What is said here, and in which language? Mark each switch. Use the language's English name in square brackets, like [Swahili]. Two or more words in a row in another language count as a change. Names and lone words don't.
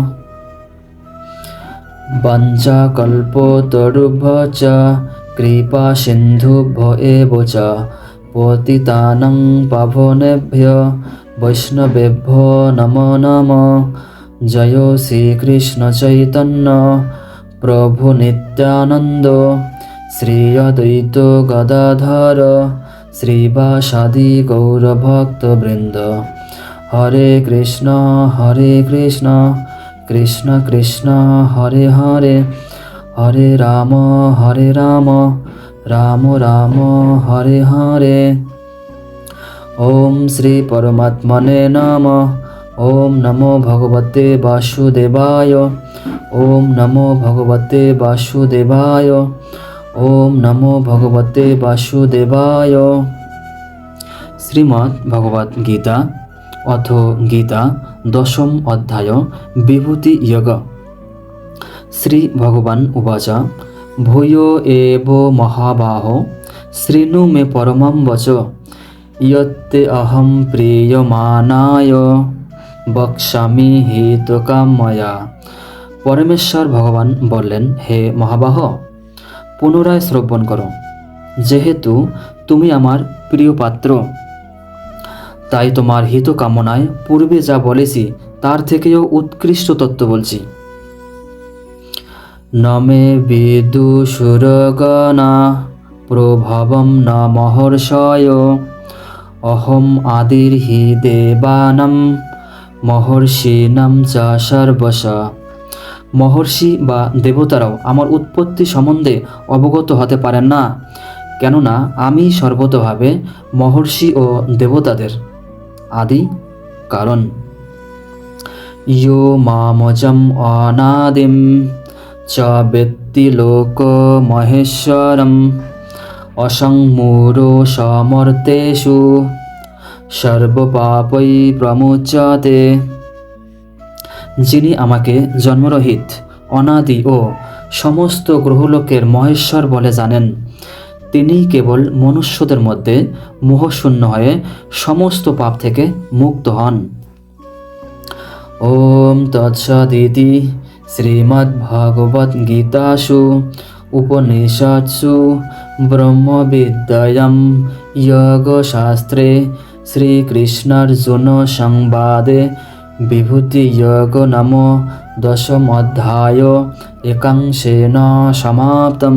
[Sanskrit] वाञ्छाकल्पतरुभ्यश्च कृपासिन्धुभ्य एव च पतितानां पावनेभ्यो वैष्णवेभ्यो नमो नमः। जय श्रीकृष्ण चैतन्य प्रभु नित्यानन्द श्री अद्वैत गदाधर श्रीवासादि गौरभक्तवृन्द। हरे कृष्ण कृष्ण कृष्ण हरे हरे हरे राम राम राम हरे हरे। ओम श्री परमात्मने नमः। ओम नमो भगवते वासुदेवाय। ओम नमो भगवते वासुदेवाय। ओम नमो भगवते वासुदेवाय। श्रीमद् भगवद् गीता अथ गीता 10ম अध्याय विभूति योग। श्री भगवान उवाच भूयो एव महाबाहो शृणु मे परमं वच यत्ते अहं प्रीयमाणाय বক্সামি হিতকাময়া। [Bangla] পরমেশ্বর ভগবান বললেন, হে মহাবাহ, পুনরায় শ্রবণ করো, যেহেতু তুমি আমার প্রিয় পাত্র, তাই তোমার হিত কামনায় পূর্বে যা বলেছি তার থেকেও উৎকৃষ্ট তত্ত্ব বলছি। [Sanskrit] নমে বিদুষুরগণা প্রভবম ন মহর্ষয় অহম আদির হি দেবানাম মহর্ষিণাম চ সর্বশ। [Bangla] মহর্ষি বা দেবতারাও আমার উৎপত্তি সম্বন্ধে অবগত হতে পারেন না, কেননা আমি সর্বতভাবে মহর্ষি ও দেবতাদের আদি কারণ। [Sanskrit] ইয়ো মামজম অনাদিম চ বেত্তি লোক মহেশ্বরম অসংমূঢ়ো সমর্তেষু সর্বপাপৈ প্রমুচ্যতে। [Bangla] যিনি আমাকে জন্মরহিত, অনাদি ও সমস্ত গ্রহলোকের মহেশ্বর বলে জানেন, তিনি কেবল মনুষ্যদের মধ্যে মোহশূন্য হয়ে সমস্ত পাপ থেকে মুক্ত হন। [Sanskrit] ওম তৎসদিতি শ্রীমদ্ভগবদ্গীতাসু উপনিষৎসু ব্রহ্মবিদ্যায়াং যোগশাস্ত্রে শ্রীকৃষ্ণার্জুন সংবাদে বিভূতিযোগ নাম দশমোধ্যায় একাংশেন সমাপ্তম।